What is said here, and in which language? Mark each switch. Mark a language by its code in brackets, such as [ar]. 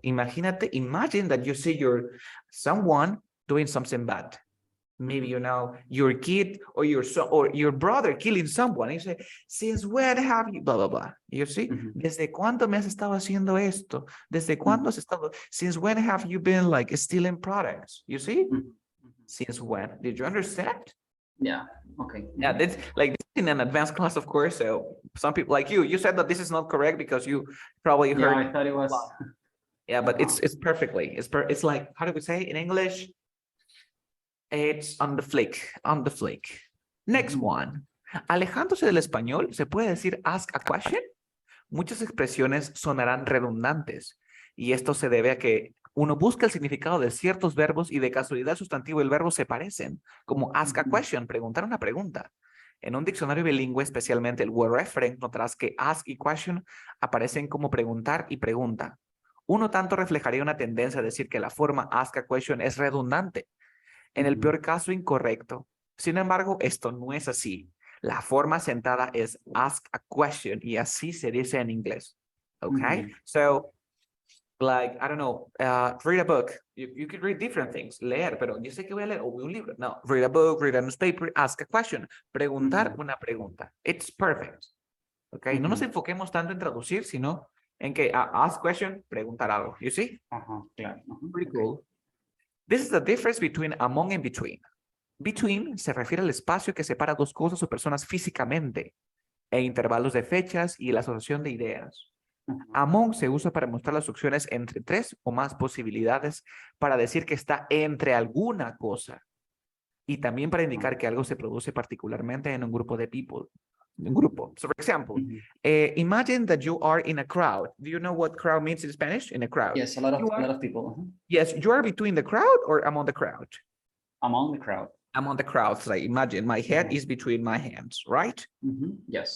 [en] Imagine that you see someone doing something bad. Maybe, your kid or your son or your brother killing someone. And you say, since when have you, blah, blah, blah. You see? [es] ¿Desde cuándo me has estado haciendo esto? ¿Desde cuándo has estado? [en] Since when have you been like stealing products? You see? Since when? Did you understand? Yeah. Okay. Yeah, that's like in an advanced class, of course. So some people like you said that this is not correct because you probably heard. Yeah, I thought it was. Yeah, but it's perfectly. It's like, how do we say in English? It's on the flick. Next one. [es] Alejándose del español, ¿se puede decir ask a question? Muchas expresiones sonarán redundantes y esto se debe a que uno busca el significado de ciertos verbos y de casualidad el sustantivo y el verbo se parecen, como ask a question, preguntar una pregunta. En un diccionario bilingüe, especialmente el word reference, notarás que ask y question aparecen como preguntar y pregunta. Uno tanto reflejaría una tendencia a decir que la forma ask a question es redundante. En el peor caso, incorrecto. Sin embargo, esto no es así. La forma sentada es ask a question y así se dice en inglés. [en] Okay? So, like, I don't know, read a book. You could read different things. [es] Leer, pero yo sé que voy a leer un libro. [en] No, read a book, read a newspaper, ask a question. [es] Preguntar una pregunta. [en] It's perfect. Okay? [es] No nos enfoquemos tanto en traducir, sino en que ask question, preguntar algo. [en] You see? [es] Claro. [en] Pretty cool. This is the difference between among and between. [es] Between se refiere al espacio que separa dos cosas o personas físicamente, e intervalos de fechas y la asociación de ideas. Among se usa para mostrar las opciones entre tres o más posibilidades para decir que está entre alguna cosa. Y también para indicar que algo se produce particularmente en un grupo de people. Un grupo. [en] So, for example, imagine that you are in a crowd. Do you know what crowd means in Spanish? In a crowd. Yes, a lot of people. Yes, you are between the crowd or among the crowd? Among the crowd. Among the crowd. So imagine my head is between my hands, right? Yes.